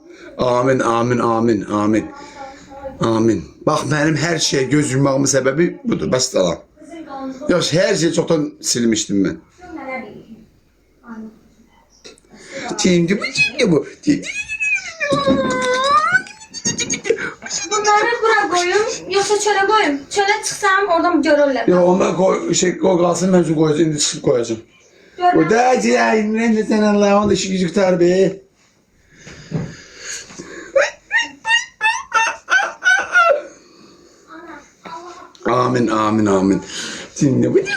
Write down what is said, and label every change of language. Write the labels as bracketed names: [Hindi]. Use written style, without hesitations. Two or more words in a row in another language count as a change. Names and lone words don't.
[Azerbaijani] Amin, amin, amin, amin. Amin. Bax, mənim hər şey göz yummağımın səbəbi budur. Bəs salam. Yox, hər şeyi çoxdan silmişdim mən. [Turkish] Şimdi bu. Bunları bura koyayım, yoksa çöle koyayım. Çöle çıksam oradan görürler. [Azerbaijani] Yox, onlar qoy qalsın, mən üçün qoyacağım, indi çıxıb qoyacağım. O da cəhənnəm də sən Allah'ın da işi gücü qutar be. Amin, amin, amin. [Turkish] Şimdi bu.